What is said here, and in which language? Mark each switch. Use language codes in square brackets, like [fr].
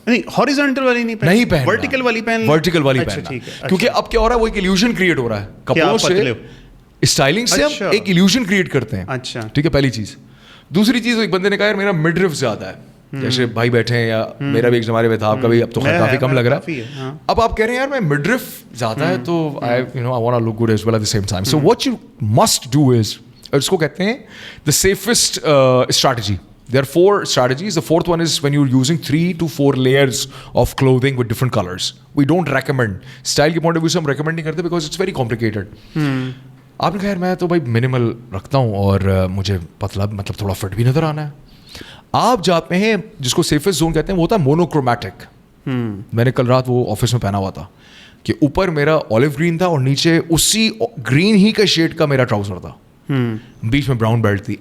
[ur] نہیں, ہاریزونٹل والی نہیں پہننا, ورٹیکل والی پہننا. ورٹیکل والی پہننا, کیونکہ اب کیا ہو رہا ہے, وہ ایک ایلیوژن کریٹ ہو رہا ہے کپڑوں سے, اسٹائلنگ سے ہم ایک ایلیوژن کریٹ کرتے ہیں. اچھا ٹھیک ہے, پہلی چیز. دوسری چیز, ایک بندے نے کہا یار میرا مڈ رف زیادہ ہے, جیسے بھائی بیٹھے ہیں, یا میرا بھی ایک زمانے میں تھا, آپ کا بھی اب تو کافی کم لگ رہا ہے. اب آپ کہہ رہے ہیں یار میں مڈ رف زیادہ ہے تو [en] I want to look good as well at the same time. So what you must do is, [ur] اس کو کہتے ہیں [en] the safest strategy. There are 4 strategies. The 4th one is when you're using 3 to 4 layers of clothing with different colors. We don't recommend. Style کے point of view سے [ur] ہم [en] recommend [ur] نہیں کرتے [en] because it's very complicated. [ur] آپ نے کہا یار میں تو بھائی منیمل رکھتا ہوں اور مجھے مطلب تھوڑا فٹ بھی نظر آنا ہے. آپ جاتے ہیں جس کو سیفسٹ زون کہتے ہیں, وہ ہوتا ہے مونوکرومیٹک. میں نے کل رات وہ آفس میں پہنا ہوا تھا کہ اوپر میرا آلیو گرین تھا اور نیچے اسی گرین ہی کا شیڈ کا میرا ٹراؤزر تھا, بیچ میں براؤن بیلٹ تھی.